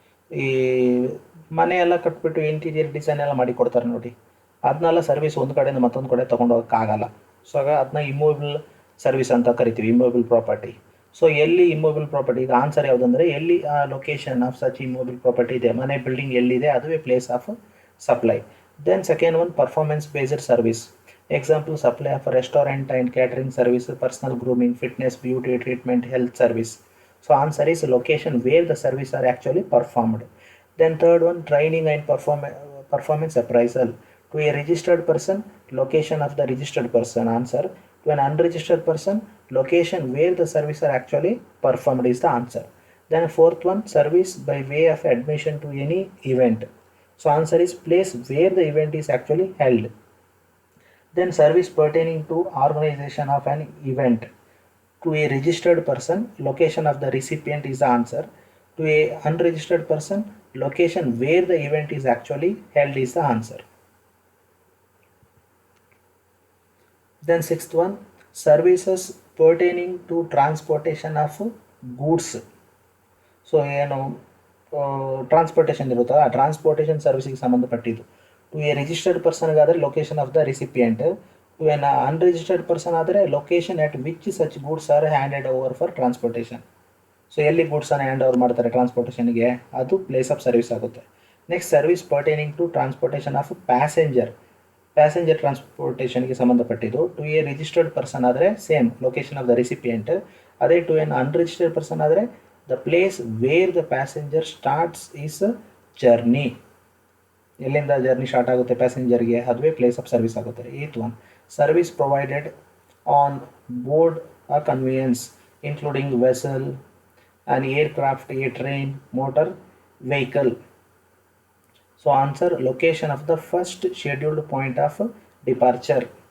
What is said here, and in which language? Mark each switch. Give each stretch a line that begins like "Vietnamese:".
Kannada: ಈ ಮನೆ ಎಲ್ಲ ಕಟ್ಬಿಟ್ಟು ಇಂಟೀರಿಯರ್ ಡಿಸೈನ್ ಎಲ್ಲ ಮಾಡಿ ಕೊಡ್ತಾರೆ ನೋಡಿ, ಅದನ್ನೆಲ್ಲ ಸರ್ವಿಸ್ ಒಂದು ಕಡೆಯಿಂದ ಮತ್ತೊಂದು ಕಡೆ ತೊಗೊಂಡೋಗೋಕ್ಕಾಗಲ್ಲ.
English: So ಆಗ ಅದನ್ನ immovable service ಅಂತ ಕರಿತೀವಿ, ಇಮ್ಮೂವೇಬಲ್ ಪ್ರಾಪರ್ಟಿ. ಸೊ ಎಲ್ಲಿ ಇಮ್ಮೂವೇಬಲ್ ಪ್ರಾಪರ್ಟಿ, ಈಗ ಆನ್ಸರ್ ಯಾವುದಂದರೆ ಎಲ್ಲಿ ಆ location of such immovable property ಇದೆ, ಮನೆ ಬಿಲ್ಡಿಂಗ್ ಎಲ್ಲಿದೆ ಅದುವೇ place of supply. Then second one, performance based service. Example, supply of restaurant and catering service, personal grooming, fitness, beauty treatment, health service. So answer is location where the service are actually performed. Then third one, training and performance appraisal. To a registered person, location of the registered person. Answer. To an unregistered person, location where the service are actually performed is the answer. Then fourth one, service by way of admission to any event. So answer is place where the event is actually held. Then service pertaining to organization of an event. To a registered person, location of the recipient is the answer. To a unregistered person, location where the event is actually held is the answer. Then sixth one, services pertaining to transportation of goods. So ಏನು transportation ಇರುತ್ತಲ್ಲ, transportation ಸರ್ವಿಸಿಗೆ ಸಂಬಂಧಪಟ್ಟಿದ್ದು. To a registered ಪರ್ಸನ್ಗಾದರೆ location of the recipient, to an unregistered person ಆದರೆ location at which such goods are handed over for transportation. So ಎಲ್ಲಿ ಗೂಡ್ಸನ್ನು hand over ಮಾಡ್ತಾರೆ ಟ್ರಾನ್ಸ್ಪೋರ್ಟೇಷನ್ಗೆ, ಅದು ಪ್ಲೇಸ್ ಆಫ್ ಸರ್ವಿಸ್ ಆಗುತ್ತೆ. Next, service pertaining to transportation of passenger ಟ್ರಾನ್ಸ್ಪೋರ್ಟೇಷನ್ಗೆ ಸಂಬಂಧಪಟ್ಟಿದ್ದು. To a registered person ಆದರೆ same location of the recipient. ಅದೇ ಟು ಎನ್ ಅನ್ರಿಜಿಸ್ಟರ್ಡ್ ಪರ್ಸನ್ ಆದರೆ the place where the passenger starts is a journey. ಎಲ್ಲಿಂದ journey start ಆಗುತ್ತೆ ಪ್ಯಾಸೆಂಜರ್ಗೆ ಅದುವೇ place of service ಆಗುತ್ತೆ. Eighth one, service provided on board a conveyance including vessel, an aircraft, a train, motor vehicle. So answer, location of the first scheduled point of departure.